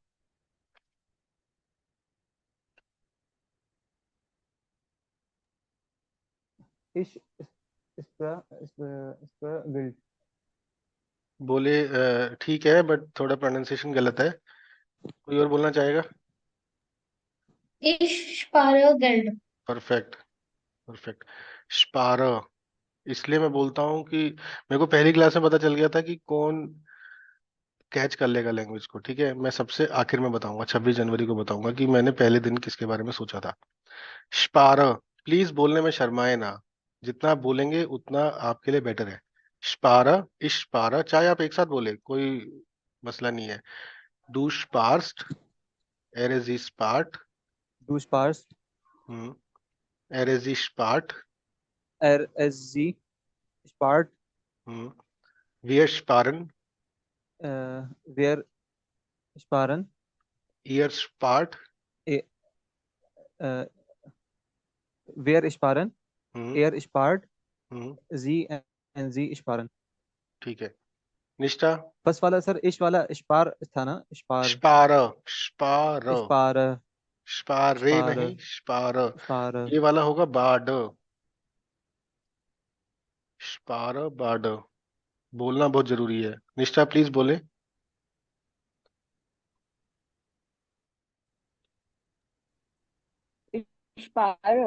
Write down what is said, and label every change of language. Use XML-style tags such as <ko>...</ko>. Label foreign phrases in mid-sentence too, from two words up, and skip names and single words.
<de>Ich Gilt.</de> <hi>बोले ठीक है, बट थोड़ा प्रोनाउंसिएशन गलत है। कोई और बोलना चाहेगा?</hi> <de>Ich spare Geld.</de> <hi>परफेक्ट, परफेक्ट। स्पार, इसलिए मैं बोलता हूँ कि मेरे को पहली क्लास में पता चल गया था कि कौन कैच कर लेगा लैंग्वेज को। ठीक है, मैं सबसे आखिर में बताऊंगा, 26 जनवरी को बताऊंगा कि मैंने पहले दिन किसके बारे में सोचा था। स्पार, प्लीज बोलने में शर्माए ना। जितना आप बोलेंगे उतना आपके लिए बेटर है। स्पार, इश्पार, चाहे आप एक साथ बोले, कोई मसला नहीं है।</hi> <de>du sparst, er sie spart, Du sparst. er sie spart, RSG. Spart. wir sparen, Wir sparen. ihr spart, E- äh, Wir sparen. Er spart. Sie and sie sparen.</de> <hi>ठीक है। निष्ठा। बस वाला सर, इश वाला स्पार था ना,</hi> <de>स्पार। स्पार, स्पार, स्पार। स्पारे स्पार।</de> <hi>नहीं, स्पार।</hi> <de>स्पार।</de> <hi>ये वाला होगा बाड। स्पार, बाड, बोलना बहुत जरूरी है। निष्ठा प्लीज बोले।</hi> <de>स्पारो</de>